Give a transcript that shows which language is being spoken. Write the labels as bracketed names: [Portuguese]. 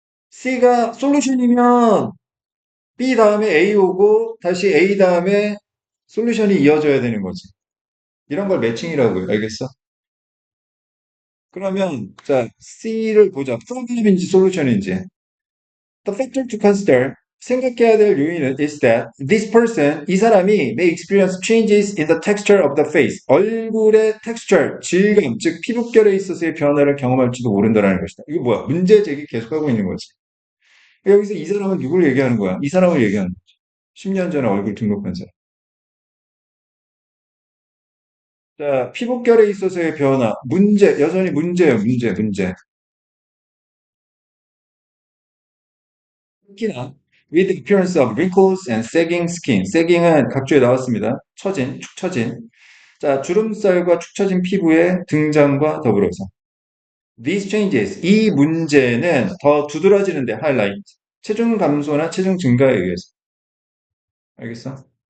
[Korean] C가 솔루션이면 B 다음에 A 오고, 다시 A 다음에 솔루션이 이어져야 되는 거지. 이런 걸 매칭이라고요. 알겠어? 그러면 자 C를 보자. 프로블럼인지 솔루션인지. [English] The factor to consider [Korean] 생각해야 될 요인은 [English] is that this person [Korean] 이 사람이 [English] may experience changes in the texture of the face [Korean] 얼굴의 [English] texture [Korean] 질감 즉 피부결에 있어서의 변화를 경험할지도 모른다라는 것이다. 이거 뭐야? 문제 제기 계속하고 있는 거지. 여기서 이 사람은 누구를 얘기하는 거야? 이 사람을 얘기하는 거야. 10년 전에 얼굴 등록한 사람. 자, 피부결에 있어서의 변화 문제 여전히 문제예요. 문제. 특히나 [English] with the appearance of wrinkles and sagging skin. [Korean] sagging은 각주에 나왔습니다. 축 처진. 자, 주름살과 축 처진 피부의 등장과 더불어서 [English] these changes, [Korean] 이 문제는 더 두드러지는데 highlight. 체중 감소나 체중 증가에 의해서. 알겠어?